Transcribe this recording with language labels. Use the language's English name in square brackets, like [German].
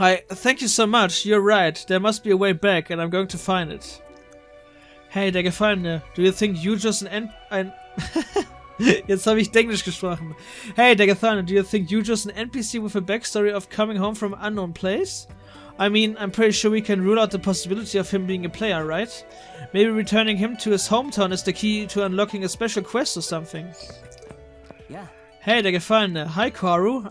[English] Thank you so much, you're right, there must be a way back and I'm going to find it. Hey, der Gefallene, do you think you just [German] ein Jetzt habe ich Englisch gesprochen. [English] Hey, der Gefallene, do you think you just an NPC with a backstory of coming home from an unknown place? I mean, I'm pretty sure we can rule out the possibility of him being a player, right? Maybe returning him to his hometown is the key to unlocking a special quest or something. Yeah. Hey, der Gefallene. Hi, Kaoru.